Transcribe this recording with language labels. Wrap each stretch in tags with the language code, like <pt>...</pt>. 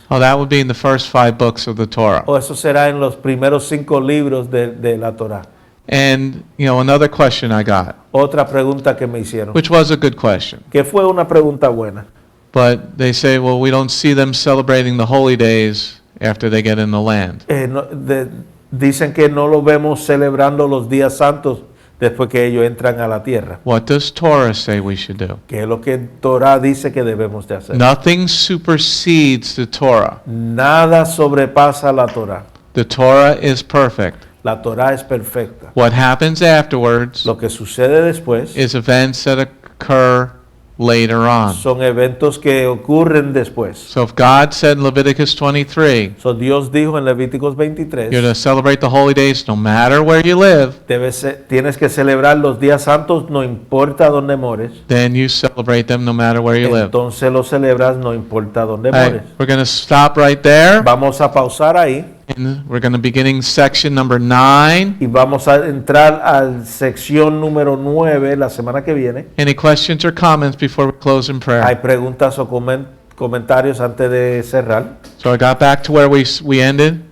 <en>Oh, that would be in the first 5 books of the Torah.</en> <es>O eso será en los primeros 5 libros de la Torah.</es> <en>And, another question I got,</en> <es>Otra pregunta que me hicieron,</es> <en>which was a good question.</en> <es>que fue una pregunta buena.</es> <en>But they say, well, we don't see them celebrating the holy days after they get in the land.</en> <es>Dicen que no lo vemos celebrando los días santos después que ellos entran a la tierra.</es> <en>What does Torah say we should do?</en> <es>Que es lo que Torah dice que debemos de hacer.</es> <en>Nothing supersedes the Torah.</en> <es>Nada sobrepasa la Torah.</es> <en>The Torah is perfect.</en> <es>La Torah es perfecta.</es> <en>What happens afterwards</en> <es>Lo que sucede después</es> <en>is events that occur later on.</en> <es>son eventos que ocurren después.</es> <en>So if God said in Leviticus 23,</en> <es>So Dios dijo en Levíticos 23,</es> <en>you're to celebrate the holy days no matter where you live,</en> <es>tienes que celebrar los días santos no importa dónde mores.</es> <en>then you celebrate them no matter where you live.</en> <es>Entonces lo celebras no importa dónde</es> <en>All right,</en> <es>mores.</es> <en>we're going to stop right there.</en> <es>Vamos a pausar ahí</es> <en>And we're going to be beginning section number 9.</en> <es>y vamos a entrar a sección número 9 la semana que viene.</es> <en>Any questions or comments before we close in</en> <es>Hay</es> <en>prayer?</en> <es>preguntas o comentarios antes de cerrar.</es> <en>So I got back to where we ended.</en>